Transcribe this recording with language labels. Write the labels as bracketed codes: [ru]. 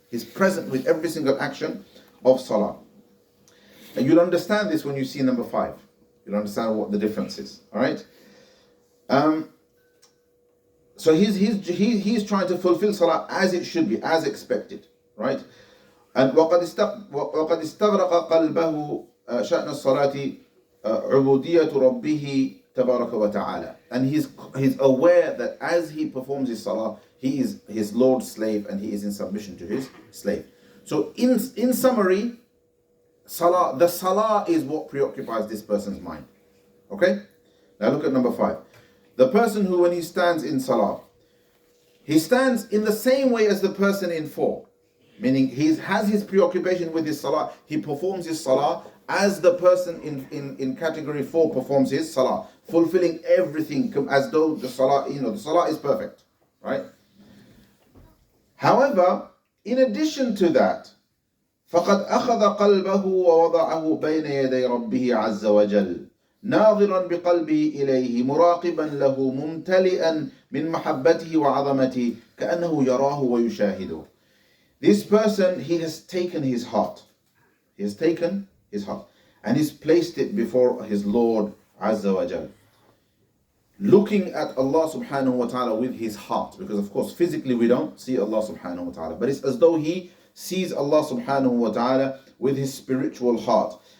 [en] He's present with every single action of Salah. And you'll understand this when you see number 5. You'll understand what the difference is. All right. So he's trying to fulfill salah as it should be, as expected, right? [ar] And وقد استغرق قلبه شأن الصلاة عبودية ربه تبارك وتعالى. [en] And he's aware that as he performs his salah, he is his Lord's slave and he is in submission to his slave. So in summary, the salah is what preoccupies this person's mind. Okay? Now look at number 5. The person who, when he stands in salah, he stands in the same way as the person in 4. Meaning he has his preoccupation with his salah. He performs his salah as the person in category 4 performs his salah, fulfilling everything as though the salah, the salah is perfect, right? [ar] However, in addition to that, فقد أخذ قلبه ووضعه بين يدي ربه عز وجل ناظرا بقلبه إليه مراقبا له ممتلئا من محبته وعظمته كأنه يراه ويشاهده. [en] This person, he has taken his heart. He has taken his heart and he's placed it before his Lord Azza wa Jal. Looking at Allah subhanahu wa ta'ala with his heart. Because of course physically we don't see Allah subhanahu wa ta'ala. But it's as though he sees Allah subhanahu wa ta'ala with his spiritual heart.